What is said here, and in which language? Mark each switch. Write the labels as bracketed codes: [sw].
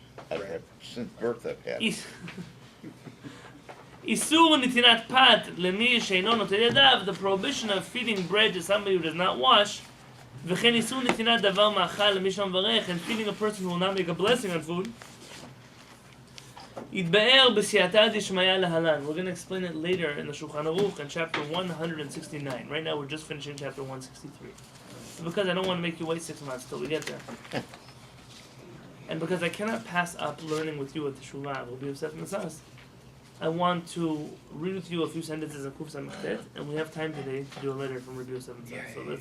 [en] I've had, since birth I've had. [he] איסור נתינת פת למי שאינו נוטל ידיו, [en] the prohibition of feeding bread to somebody who does not wash, [he] וכן איסור נתינת דבר מאכל למי שמברך, [en] and feeding a person who will not make a blessing on food. [he] יתבאר בסייעתא דשמיא להלן. [en] We're going to explain it later in the Shulchan Aruch in chapter 169. Right now we're just finishing chapter 163. Because I don't want to make you wait 6 months till we get there. And because I cannot pass up learning with you at the Shulchan, we'll be upset in the sauce. I want to read with you a few sentences in Kuf Samech Gimmel, and we have time today to do a letter from Rabbi Yonatan Halevy.